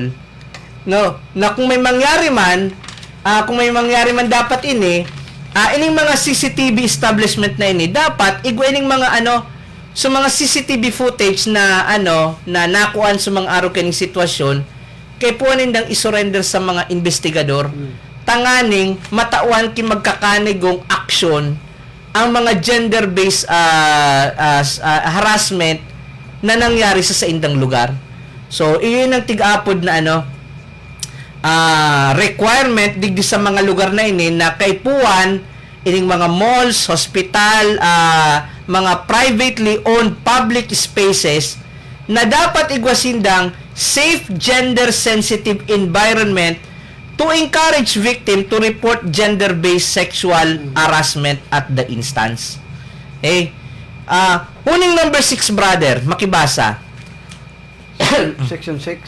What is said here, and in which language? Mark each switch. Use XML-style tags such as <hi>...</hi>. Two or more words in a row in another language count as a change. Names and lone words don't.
<bik>No, na kung may mangyari man, dapat ining mga CCTV establishment na ini dapat igwaning mga so mga</bik> <en>CCTV footage</en> <bik>na na nakuan sa mga araw kaning sitwasyon kay puanin dang isurrender sa mga investigador tanganing matawan ki magkakanigong aksyon ang mga</bik> <en>gender-based harassment</en> <bik>na nangyari sa indang lugar. So iyon ang tig-apod na requirement digdi sa mga lugar na ini na kay puan ining mga malls, hospital, mga</bik> <en>privately owned public spaces</en> <bik>na dapat igwasindang</bik> <en>safe gender-sensitive environment to encourage victim to report gender-based sexual harassment at the instance.</en> <bik>Huning number 6, brother, makibasa.</bik> <en>Section 6.</en>